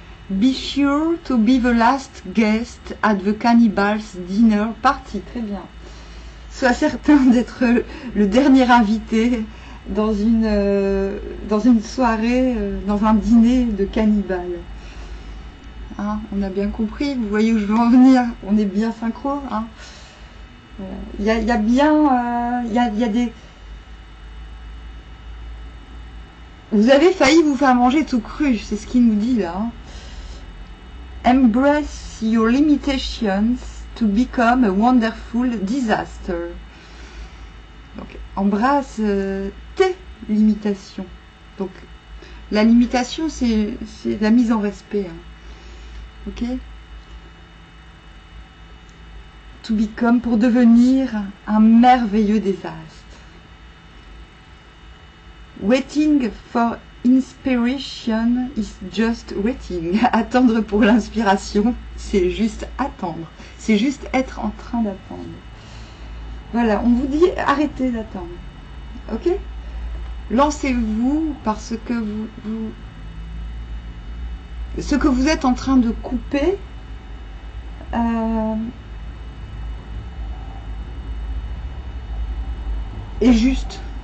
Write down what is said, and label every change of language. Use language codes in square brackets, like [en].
[en] Be sure to be the last guest at the cannibals dinner party. [fr] Très bien. Sois certain d'être le dernier invité dans une soirée, dans un dîner de cannibales. Hein, on a bien compris, vous voyez où je veux en venir. On est bien synchro. Hein. Il y a bien... il y a des... Vous avez failli vous faire manger tout cru, c'est ce qu'il nous dit là. Hein. [en] Embrace your limitations to become a wonderful disaster. [fr] Donc, embrasse tes limitations. Donc, la limitation, c'est la mise en respect. Hein. Ok? [en] To become, [fr] pour devenir un merveilleux désastre. [en] Waiting for inspiration is just waiting. [fr] Attendre pour l'inspiration, c'est juste attendre. C'est juste être en train d'attendre. Voilà, on vous dit arrêtez d'attendre. Ok? Lancez-vous parce que ce que vous êtes en train de couper est juste.